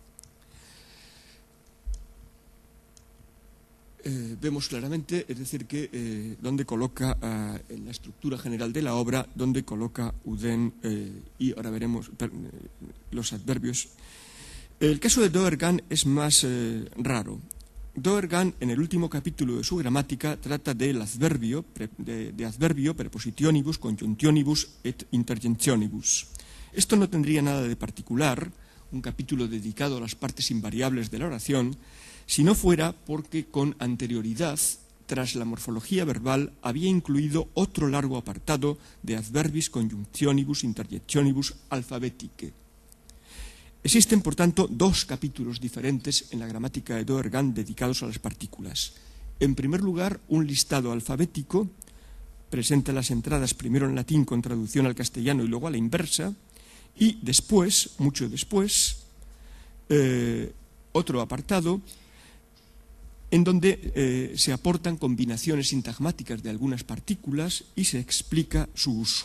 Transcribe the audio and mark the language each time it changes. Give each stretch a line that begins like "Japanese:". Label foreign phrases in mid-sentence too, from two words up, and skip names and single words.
Spanish: Vemos claramente, es decir, que donde coloca en la estructura general de la obra, donde coloca Uden, y ahora veremos los adverbios. El caso de Doergan es más raro. Doergan, en el último capítulo de su gramática, trata del adverbio, de adverbio,
Latin: prepositionibus, conjunctionibus et interjectionibus.
Spanish: Esto no tendría nada de particular, un capítulo dedicado a las partes invariables de la oración, si no fuera porque con anterioridad, tras la morfología verbal, había incluido otro largo apartado de
Latin: adverbis conjunctionibus interjectionibus alphabeticae.
Spanish: Existen, por tanto, dos capítulos diferentes en la gramática de Doergan dedicados a las partículas. En primer lugar, un listado alfabético, presenta las entradas primero en latín con traducción al castellano y luego a la inversa, y después, mucho después, otro apartado en donde se aportan combinaciones sintagmáticas de algunas partículas y se explica su uso.